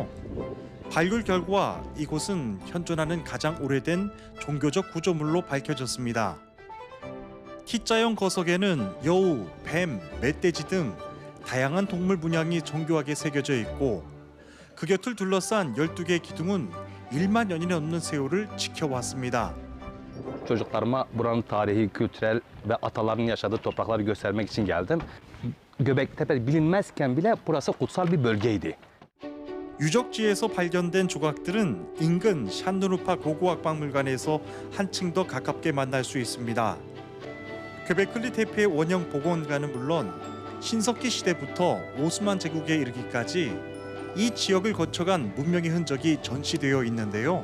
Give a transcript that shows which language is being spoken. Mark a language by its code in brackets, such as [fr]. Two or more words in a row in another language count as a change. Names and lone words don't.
[ko] 발굴 결과 이곳은 현존하는 가장 오래된 종교적 구조물로 밝혀졌습니다. T자형 거석에는 여우, 뱀, 멧돼지 등 다양한 동물 문양이 정교하게 새겨져 있고 그 곁을 둘러싼 12개의 기둥은 1만 년이 넘는 세월을 지켜왔습니다. [tr] Çocuklarıma buranın tarihi, kültürel ve ataların yaşadığı toprakları göstermek için geldim. Göbektepe bilinmezken bile burası kutsal bir bölgeydi. [ko] 유적지에서 발견된 조각들은 인근 샨누누파 고고학박물관에서 한층 더 가깝게 만날 수 있습니다. 퀘베클리 테페의 원형 복원관은 물론 신석기 시대부터 오스만 제국에 이르기까지 이 지역을 거쳐간 문명의 흔적이 전시되어 있는데요.